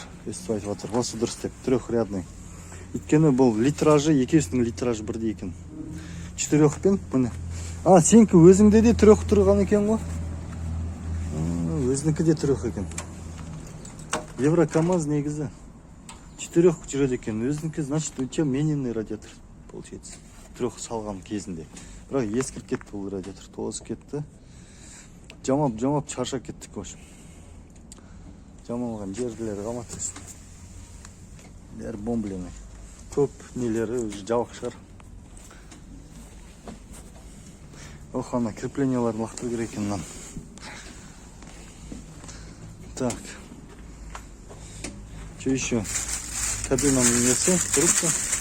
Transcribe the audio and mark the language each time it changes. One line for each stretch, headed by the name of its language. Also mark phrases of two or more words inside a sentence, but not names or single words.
Kazakh: Өстіп айтып жатыр, осы дұрыс деп, трехрядный. Өйткені бұл литражы, екеуісінің литражы бірдей екен. 4-пен, міне. Сенікі өзіңде де 3 тұрған екен ғой? Өзінікі де 3 екен. Евро КамАЗ негізі 4 жүреді екен. Өзінікі,
Russian: значит, у тебя мененный радиатор, получается.
Kazakh: 3 салған кезінде. Бірақ ескіріп кетті бұл радиатор, тозып кетті. Жамап шаршап кеттік,
Russian: в общем.
Kazakh: Жамалған жерлері қалмады. Бәрі бомбленный. Көп нелері жабық шығар. Ох, ана крепленияларын лақтыру керек екен мынаны.
Russian: Так. Что еще?
Kazakh: Кабинаның несі, трубка.